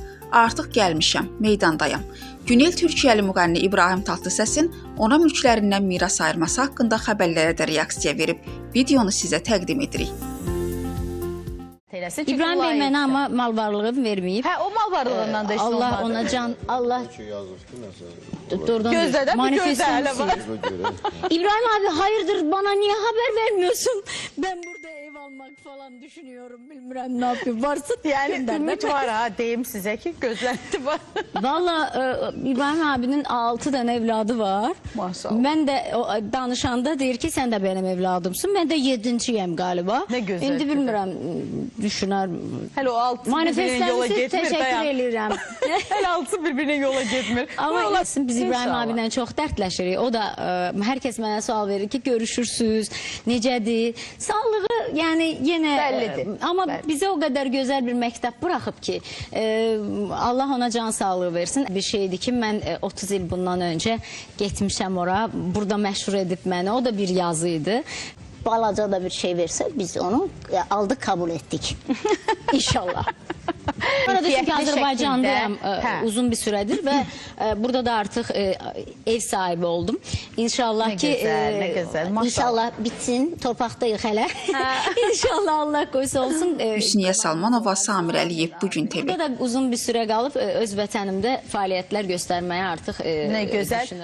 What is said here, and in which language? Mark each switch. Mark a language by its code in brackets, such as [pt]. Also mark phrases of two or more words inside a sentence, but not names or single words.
[az] Artıq gəlmişəm, meydandayam. Günel Türkiyəli müğənni İbrahim Tatlısəsin ona mülklərindən miras ayırması haqqında xəbərlərə də reaksiya verib. Videonu sizə təqdim edirik. İbrahim Bey mənə amma mal varlığını verməyib. Hə, o mal varlığından da işte Allah ona can, Allah gözdə də bu gözdə hələ var. [tr] İbrahim abi hayırdır bana niye haber vermiyorsun? Ben burada ev almak falan düşünüyorum. Bilmirəm ne yapayım. Varsa [az] Yani ümit var ha deyim sizə ki gözləndi var. [tr] Valla İbrahim abinin 6 tane evladı var. Maşallah. Ben de danışanda deyir ki sen de benim evladımsın. Ben de 7.yəm galiba. [az] Ne gözəl. İndi bilmirəm düşünər. [tr] Hələ o altı birbirine yola [az] Mənifestlərinizi getmir. təşəkkür edirəm. [tr] Hələ altı birbirine yola getmir. Ama biz İbrahim abiyle çok dertləşirik. O da herkes [az] mənə sual verir ki görüşürsüz, necədir? [tr] Sağlığı yani yine [az] Bəllidir. [tr] Ama [az] Bəlli. [tr] bize o kadar güzel bir məktəb bırakıp ki Allah ona can sağlığı versin. [az] Bir şeydi ki mən 30 il bundan önce getmişəm ora. Burada məşhur edib məni. [tr] O da bir yazıydı. Balaca da bir şey verse biz onu aldık kabul ettik. İnşallah. Burada çünkü Keyifli Azerbaycan'dayım şekilde. uzun bir süredir ve burada da artık ev sahibi oldum. İnşallah Ne ki güzel, ne güzel. Maşallah. İnşallah bitsin. [az] Torpaqdayıq hələ. [tr] İnşallah Allah koysa olsun. [az] Hüsniyə Salmanova, Samir Əliyev Bugün TV. [tr] Burada da uzun bir süre kalıp [az] öz vətənimdə fəaliyyətlər göstərməyə artıq [tr] Ne güzel. [az] düşünürəm.